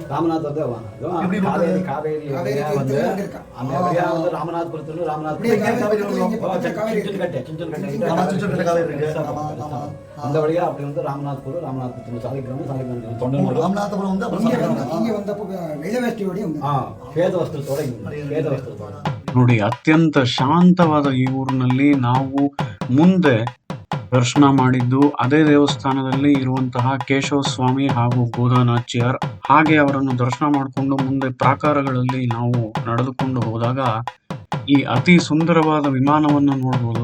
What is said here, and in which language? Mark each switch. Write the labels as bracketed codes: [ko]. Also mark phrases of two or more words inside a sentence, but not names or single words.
[ta] ராமநாத் ராமநாதபுரத்துல அந்த வழியா அப்படி வந்து ராமநாதபுரம் ராமநாதபுரம் வந்து இங்க வந்தப்போ வெள்ளவேஷ்டியோட வேದವಸ್ತ್ರத்தோட [kn] ನೋಡಿ, ಅತ್ಯಂತ ಶಾಂತವಾದ ಈ ಊರಿನಲ್ಲಿ ನಾವು ಮುಂದೆ ದರ್ಶನ ಮಾಡಿದ್ದು ಅದೇ ದೇವಸ್ಥಾನದಲ್ಲಿ ಇರುವಂತಹ ಕೇಶವ ಸ್ವಾಮಿ ಹಾಗೂ ಗೋದಾನಾಚ್ಯಾರ್. ಹಾಗೆ ಅವರನ್ನು ದರ್ಶನ ಮಾಡಿಕೊಂಡು ಮುಂದೆ ಪ್ರಾಕಾರಗಳಲ್ಲಿ ನಾವು ನಡೆದುಕೊಂಡು ಹೋದಾಗ ಈ ಅತಿ ಸುಂದರವಾದ ವಿಮಾನವನ್ನು ನೋಡಬಹುದು.